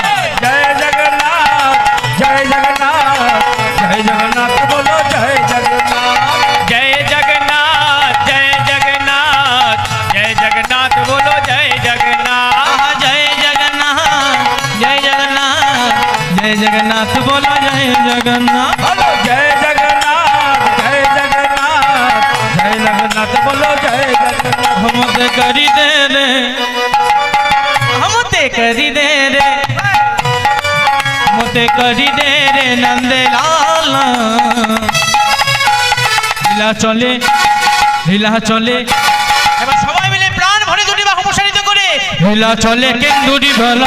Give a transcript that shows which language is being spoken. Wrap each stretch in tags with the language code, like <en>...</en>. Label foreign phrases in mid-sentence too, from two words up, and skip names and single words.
<hi>जय जगन्नाथ जय जगन्नाथ जय जगन्नाथ बोलो जय जगन्नाथ जय जगन्नाथ जय जगन्नाथ जय जगन्नाथ बोलो जय जगन्नाथ जय जगन्नाथ जय जगन्नाथ जय जगन्नाथ बोलो जय जगन्नाथ बोलो जय जगन्नाथ जय जगन्नाथ जय जगन्नाथ बोलो जय जगन्नाथ मत करी दे रे मते करी दे रे मते करी दे रे नंद लाला</hi> <bn>লীলা চলে লীলা চলে এবার সবাই মিলে প্রাণ ভরে দুটি বাহু প্রসারিত করে লীলা চলে কেন্দুরি বালা</bn>